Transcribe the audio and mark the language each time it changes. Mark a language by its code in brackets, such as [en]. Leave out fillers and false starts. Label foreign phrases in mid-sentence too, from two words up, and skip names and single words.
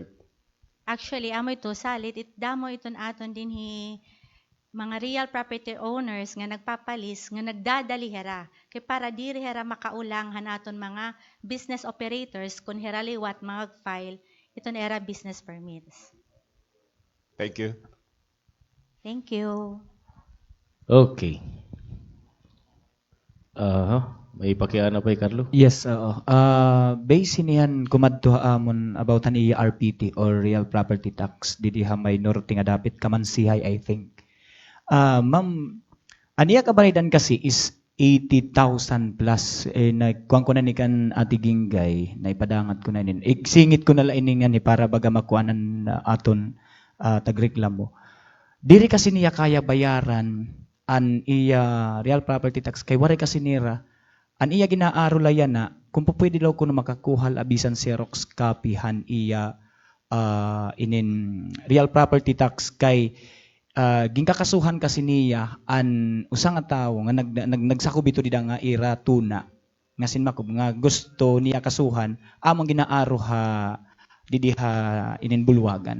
[war] Actually, amo ito salit, damo iton aton din mga [en] real property owners [war] nga nagpapalis nga nagdadali hera kay para diri hera makaulang hanaton mga [en] business operators [war] kun hera liwat mag-file iton era [en] business permits. Thank you. Thank you. [war] Okay. May pakiana pa Carlo? Yes, oo. Base niyan kumadto amon about an RPT or [en] real property tax [war] didi ha may norte nga dapit kamansihay [en] I think. [war] Ma'am, aniya kabaraydan kasi is 80,000 plus. Nagkuhan ko na ni kan Ate Ginggay, naipadangat ko na nin. Singit ko na lang ini nga ni para baga makuanan aton tagreklamo. Diri kasi niya kaya bayaran an iya [en] real property tax [war] kay wari kasi nira an iya ginaaro layan na kung pwede daw kuno makakuhal abisan Xerox copy han iya inin real property tax kay gingkakasuhan kasi niya an usa nga tawo nga nagsakop ito dida nga ira tuna nga sinmakob nga gusto niya kasuhan among ginaaro ha didi ha ininbulwagan.